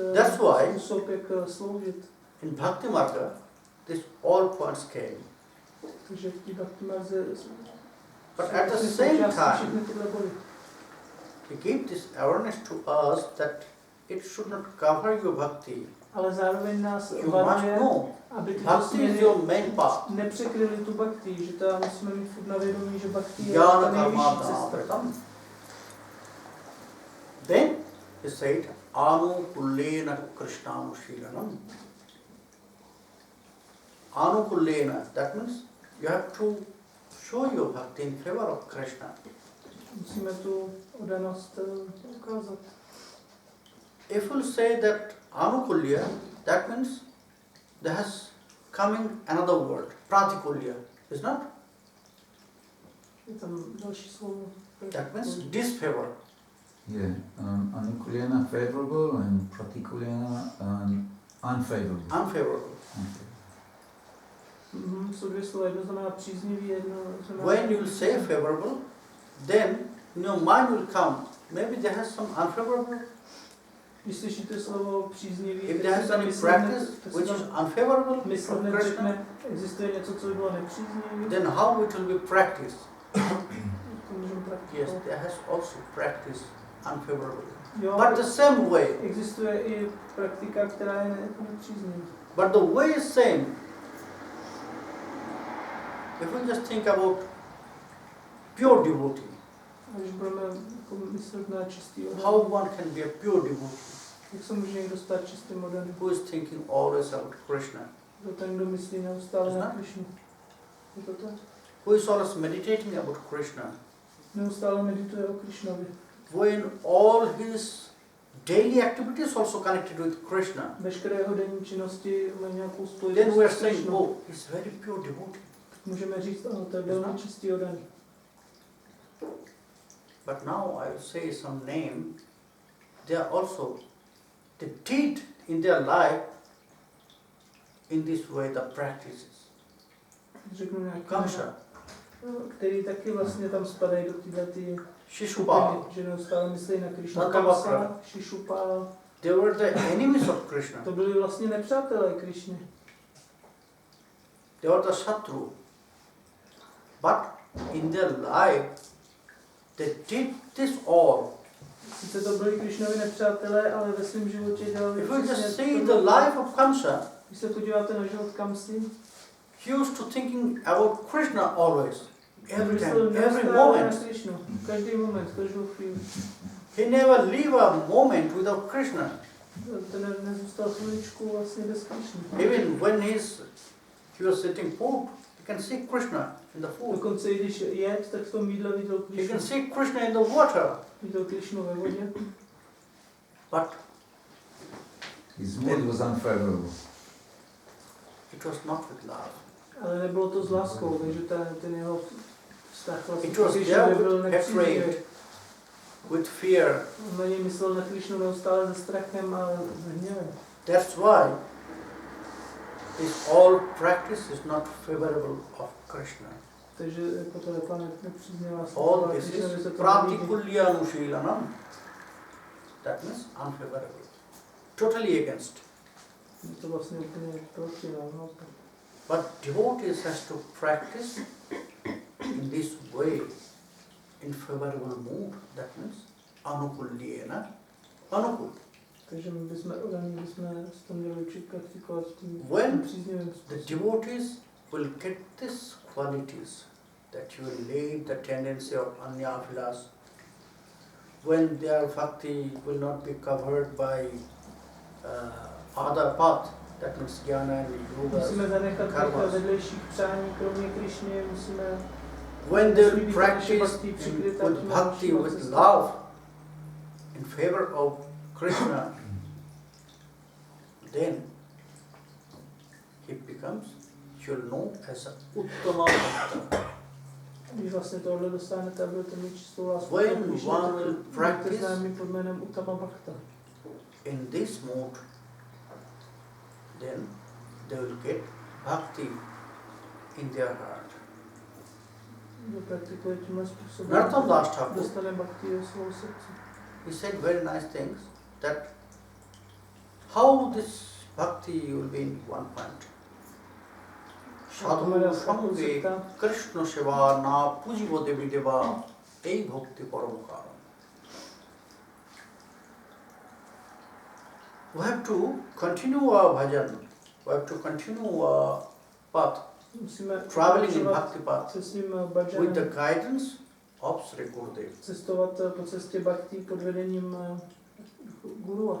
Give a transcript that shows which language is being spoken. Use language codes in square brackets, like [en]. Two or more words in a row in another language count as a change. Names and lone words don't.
[en] That's why- [cs] způsob, jak sloužit. [en] In Bhakti Marga, this all points came. [cs] Takže v té bhakti marze [en] But at the same time, [cs] všechny tyhle body. [en] he gave this awareness to us that it should not cover your bhakti. [cs] Ale zároveň nás [en] You must [cs] varuje, [en] know, [cs] aby tyto [en] bhakti is [cs] směry [en] your main path. [cs] nepřekryly tu bhakti, že tam musíme mít furt na vědomí, že bhakti je [en] Jnana [cs] ta nejvyšší [en] karma [cs] cesta. [en] dhamam. Then he said, [sa] Anukullena Krishnanushīlanam. [en] Anukullena, that means you have to show your bhakti in favor of Krishna. [cs] Musíme tu oddanost ukázat. [en] If you say that Anukulya, that means there has coming another word, Pratikulya, is not? [cs] Je tam další slovo. [en] That means disfavor. Yeah, anukulyana favorable and pratikulyana unfavorable. Unfavorable. [cs] Jsou dvě slova, jedno znamená příznivý, jedno znamená... [en] When you say favorable, then your mind will come. Maybe there has some unfavorable. [cs] Když slyšíte slovo příznivý, [en] If there has any practice which is unfavorable [cs] mysl [en] from [cs] hned [en] Krishna, [cs] řekne, existuje něco, co by bylo nepříznivé, [en] then how it will be practiced? [cs] to můžeme [en] Yes, [cs] praktikovat. [en] there has also practice unfavorable. [cs] Jo, [en] But the same way, [cs] existuje i praktika, která je nepříznivá. [en] but the way is same. If we just think about pure devotee, [cs] A když budeme myslet na čistý [en] how [cs] oddaný, [en] one can be a pure devotee? [cs] jak se může někdo stát čistým oddaným? [en] Who is thinking always about Krishna? [cs] To ten, kdo myslí neustále na Znamená? Krišnu. Je to tak? [en] Who is always meditating about Krishna? [cs] Neustále medituje o Krišnovi. [en] When all his daily activities also connected with Krishna, [cs] Veškeré jeho denní činnosti mají nějakou [en] then [cs] spojitost [en] we are [cs] s [en] saying, [cs] Krišnou. [en] oh, he's very pure devotee. [cs] Můžeme říct, ano, to je velmi čistý oddaný. [en] But now I will say some name. They are also, they did in their life in this way the practices. [cs] Řeknu nějaký, Kamsa, který taky vlastně tam spadají do této Shishupal, skupiny, že neustále myslí na Krišnu. Bhakavakra. Kamsa, Shishupal, [en] they were the enemies of Krishna. [cs] to byli vlastně nepřátelé Krišny. [en] They were the Shatru. But in their life, they did this all. [cs] Sice to byli Krišnovi nepřátelé, ale ve svém životě dělali [en] If we just [cs] přesně [en] see [cs] to. [en] the life of Kamsa, [cs] Když se podíváte na život Kamsy, [en] he used to thinking about Krishna always, every time, [cs] myslel [en] every [cs] neustále na [en] moment. [cs] Krišnu. Každý moment, každou chvíli. [en] He never leave a moment without Krishna. [cs] Ten nezůstal chviličku vlastně bez Krišny. [en] Even when he was sitting food, you can see Krishna in the food. [cs] Dokonce i když jet, tak v tom jídle viděl [en] You can [cs] Krišnu. [en] see Krishna in the water. [cs] Viděl Krišnu ve vodě. [en] But His mood was unfavorable. it was not with love. [cs] Ale nebylo to s láskou, takže ten jeho vztah vlastně [en] It was [cs] k [en] there [cs] Krišnovi byl [en] with [cs] nepříznivý. [en] afraid, with fear. [cs] On na něj myslel na Krišnu neustále se strachem a s hněvem. [en] That's why this all practice is not favorable of Krishna. [cs] Takže jako to řekla nepříznivá [en] All [cs] slova, [en] this [cs] Krišnovi [en] is [cs] se to nelíbí. [en] pratikulyanushīlanam. That means unfavorable. Totally against. [cs] Je to vlastně úplně proti nám. [en] But devotees has to practice in this way, in favorable mood. That means [sa] anukulyena, anukul. [cs] Takže my bychom to měli učit praktikovat v tím [en] When [cs] příznivým [en] the [cs] způsobem. [en] devotees will get these qualities, that you will leave the tendency of anyaphilas, when their bhakti will not be covered by other path, that means jnana and [cs] Musíme [en] yoga, [cs] zanechat [en] karmas. [cs] těch vedlejších přání, kromě Krišny, musíme [en] when they will practice with bhakti, with love, in favor of Krishna, then he becomes, you'll know as a [sa] uttama bhakta. [cs] Když vlastně tohle dostanete a budete mít čistou lásku, [en] When [cs] tak když [en] one will [cs] budete [en] practice [cs] známí pod jménem [sa] Uttama Bhakta. [en] in this mood, then they will get bhakti in their heart. [cs] Kdo praktikuje tímhle způsobem, [en] Narottam Das Thakur, [cs] dostane bhakti do svého srdce. [en] he said very nice things, that how this bhakti will be in one point. [bn] সাধু সঙ্গে কৃষ্ণ সেবা না পূজিব দেবী দেবা এই ভক্তি পরম কারণ. [en] We have to continue our bhajan, we have to continue our path, [cs] Musíme [en] traveling in [cs] pokračovat [en] bhakti path [cs] se svým [en] with the [cs] bhajanem, [en] guidance of Sri Gurudev. [cs] cestovat po cestě bhakti pod vedením gurua.